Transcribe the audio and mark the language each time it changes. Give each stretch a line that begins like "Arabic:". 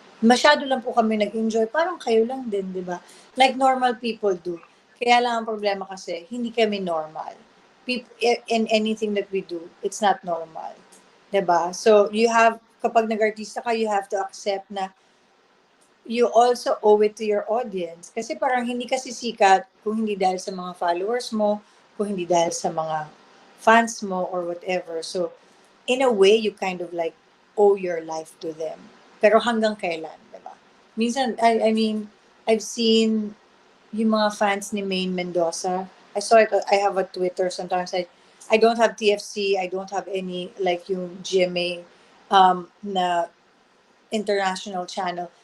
Filipino: Masyado lang po kami nag-enjoy, parang kayo lang din, di ba?
English: Like normal people do.
Filipino: Kaya lang ang problema kasi, hindi kami normal.
English: In anything that we do, it's not normal.
Filipino: Di ba?
English: So,
Filipino: kapag nag-artista ka,
English: you have to accept na you also owe it to your audience.
Filipino: Kasi parang hindi kasi sikat kung hindi dahil sa mga followers mo, kung hindi dahil sa mga fans mo or whatever.
English: So, in a way, you kind of like owe your life to them.
Filipino: Pero hanggang kailan, di ba? Minsan,
English: I mean, I've seen
Filipino: yung mga fans ni Maine Mendoza.
English: I saw it, I have a Twitter. Sometimes I don't have TFC, I don't have any, like
Filipino: yung GMA na international channel.